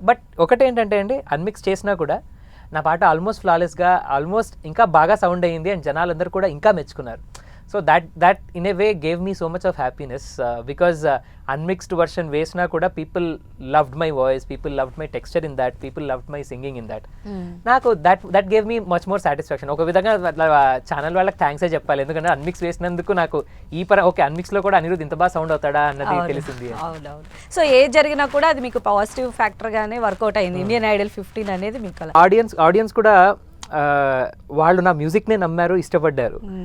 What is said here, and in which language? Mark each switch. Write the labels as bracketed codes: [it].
[te] But ఒకటి ఏంటంటే అండి, అన్మిక్స్ చేసినా కూడా నా పాట ఆల్మోస్ట్ ఫ్లాలెస్గా ఆల్మోస్ట్ ఇంకా బాగా సౌండ్ అయ్యింది అండ్ జనాలందరూ కూడా ఇంకా మెచ్చుకున్నారు. [en] so that in a way gave me so much of happiness, because unmixed version [te] వేసినా కూడా [en] people loved my voice, people loved my texture in that, people loved my singing in that. [te] నాకు [en] that gave me much more satisfaction. [te] ఒక విధంగా channel వాళ్ళకి thanks చెప్పాలి, ఎందుకంటే అన్మిక్స్ వేసినందుకు నాకు okay అన్మిక్స్ లో కూడా అనిరుద్ ఇంత బాగా సౌండ్ అవుతాడా అన్నది తెలిసింది. సో ఏ జరిగినా కూడా అది మీకు పాజిటివ్ ఫ్యాక్టర్ గానే వర్కౌట్ అయింది. ఇండియన్ ఐడల్ 15 అనేది మీకు ఆడియన్స్ కూడా వాళ్ళు నా మ్యూజిక్ నే నమ్మారు, ఇష్టపడ్డారు.